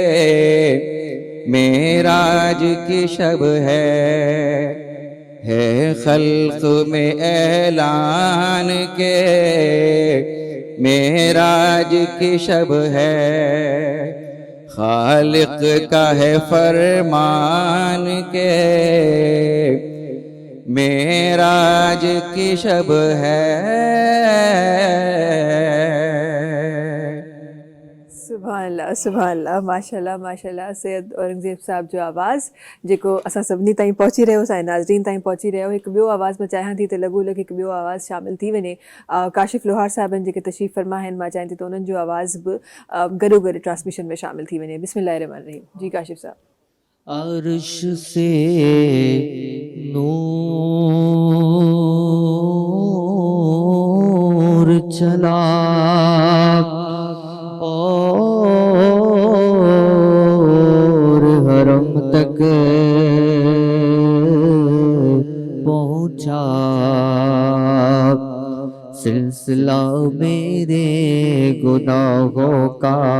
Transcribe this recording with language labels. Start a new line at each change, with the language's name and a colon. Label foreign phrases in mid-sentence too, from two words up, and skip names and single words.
Urdu: معراج کی شب ہے خلق میں اعلان کے معراج کی شب ہے خالق کا ہے فرمان کے معراج کی شب ہے
Arabic: سبحان اللہ ماشاءاللہ ماشاءاللہ
Sindhi: سید اورنگزیب صاحب جو आवाज़ जेको असां सभिनी ताईं पहुची रहियो असांजे नाज़रीन ताईं पहुची रहियो हिकु ॿियो आवाज़ मां चाहियां थी त लॻो हिकु ॿियो आवाज़ शामिल थी वञे काशिफ़ लोहार साहिबनि जेके तशरीफ़ फरमा आहिनि मां चाहियां थी त उन्हनि जो आवाज़ बि गॾोगॾु ट्रांसमिशन में शामिल थी वञे बिस्मिल्लाहिर्रहमानिर्रहीम जी काशिफ़ साहब
Urdu: عرش سے نور چلا اور حرم تک پہنچا سلسلہ میرے گناہوں کا